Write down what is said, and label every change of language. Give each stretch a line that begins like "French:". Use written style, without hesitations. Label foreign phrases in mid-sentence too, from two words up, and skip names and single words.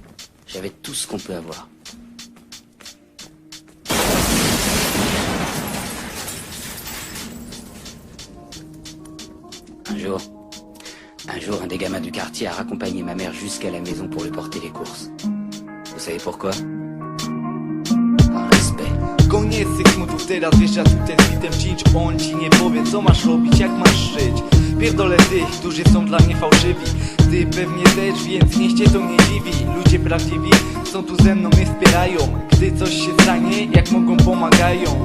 French: J'avais tout ce qu'on peut avoir. Un jour, un des gamins du quartier a raccompagné ma mère jusqu'à la maison pour lui porter les courses. Vous savez pourquoi? Par respect.
Polish: Koniec tych smutów, teraz wjeżdża tutaj z bitem cinch. On ci nie powie, co masz robić, jak masz żyć. Pierdolę tych, którzy są dla mnie fałszywi. Ty pewnie też, więc niech cię to nie dziwi. Ludzie prawdziwi są tu ze mną, mnie wspierają. Gdy coś się stanie, jak mogą, pomagają.